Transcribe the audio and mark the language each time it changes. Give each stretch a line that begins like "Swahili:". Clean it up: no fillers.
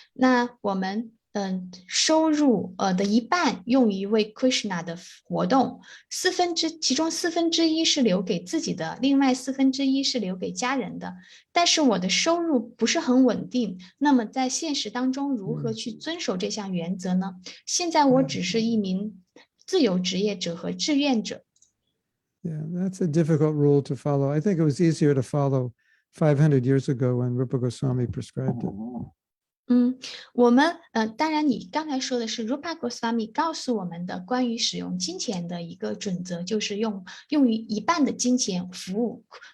Chinese: 那我们收入的一半用于为 Krishna 的活动，其中1/4是留给自己的，另外1/4是留给家人的。但是我的收入不是很稳定，那么在现实当中如何去遵守这项原则呢？现在我只是一名自由职业者和志愿者。
English: Yeah, that's a difficult rule to follow. I think it was easier to follow 500 years ago when Rupa Goswami prescribed it.
Chinese: 我们当然，你刚才说的是 Rupa Goswami 告诉我们的关于使用金钱的一个准则，就是用于一半的金钱服务。